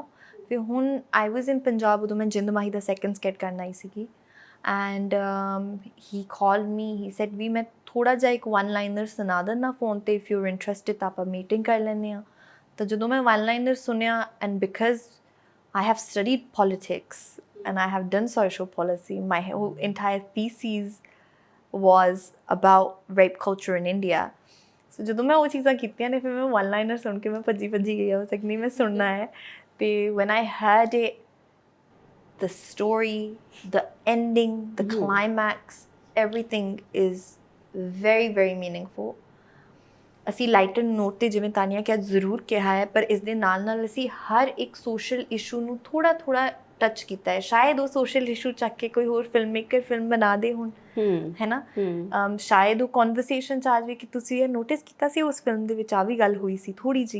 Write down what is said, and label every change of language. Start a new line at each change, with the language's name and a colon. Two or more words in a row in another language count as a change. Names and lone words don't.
Punjabi: ਫਿਰ ਹੁਣ
English: I was in
Punjabi: ਪੰਜਾਬ, ਉਦੋਂ ਮੈਂ ਜਿੰਦ ਮਾਹੀ ਦਾ ਸੈਕਿੰਡ ਸਕੈਟ ਕਰਨ ਆਈ ਸੀਗੀ,
English: and he called me, he said
Punjabi: ਵੀ ਮੈਂ ਥੋੜ੍ਹਾ ਜਿਹਾ ਇੱਕ 1 ਲਾਈਨਰ ਸੁਣਾ ਦਿੰਦਾ ਫੋਨ 'ਤੇ,
English: if you are interested
Punjabi: ਤਾਂ ਆਪਾਂ ਮੀਟਿੰਗ ਕਰ ਲੈਂਦੇ ਹਾਂ। ਤਾਂ ਜਦੋਂ ਮੈਂ 1 ਲਾਈਨਰ ਸੁਣਿਆ,
English: and because I have studied politics and I have done social policy, my whole entire thesis was about rape culture in India।
Punjabi: So ਜਦੋਂ ਮੈਂ ਉਹ ਚੀਜ਼ਾਂ ਕੀਤੀਆਂ ਨੇ, ਫਿਰ ਮੈਂ 1 ਲਾਈਨਰ ਸੁਣ ਕੇ ਮੈਂ ਭੱਜੀ ਗਈ,
English: I was like
Punjabi: ਨਹੀਂ ਮੈਂ ਸੁਣਨਾ ਹੈ।
English: ਤੇ when I heard it, the story, the ending, the climax, everything is very very meaningful।
Punjabi: ਅਸੀਂ
English: lighter note
Punjabi: 'ਤੇ ਜਿਵੇਂ ਤਾਨੀਆ ਕਿਹਾ ਜ਼ਰੂਰ ਕਿਹਾ ਹੈ, ਪਰ ਇਸ ਦੇ ਨਾਲ ਨਾਲ ਅਸੀਂ ਹਰ ਇੱਕ
English: social issue
Punjabi: ਨੂੰ ਥੋੜ੍ਹਾ ਥੋੜ੍ਹਾ ਟੱਚ ਕੀਤਾ ਹੈ। ਸ਼ਾਇਦ ਉਹ
English: social issue
Punjabi: ਚੱਕ ਕੇ ਕੋਈ ਹੋਰ
English: film maker film
Punjabi: ਬਣਾ ਦੇ ਹੁਣ, ਹੈ ਨਾ। ਸ਼ਾਇਦ ਉਹ ਕਨਵਰਸੇਸ਼ਨ 'ਚ ਆ ਜਾਵੇ ਕਿ ਤੁਸੀਂ ਇਹ ਨੋਟਿਸ ਕੀਤਾ ਸੀ ਉਸ ਫਿਲਮ ਦੇ ਵਿੱਚ ਆ ਵੀ ਗੱਲ ਹੋਈ ਸੀ ਥੋੜ੍ਹੀ ਜਿਹੀ।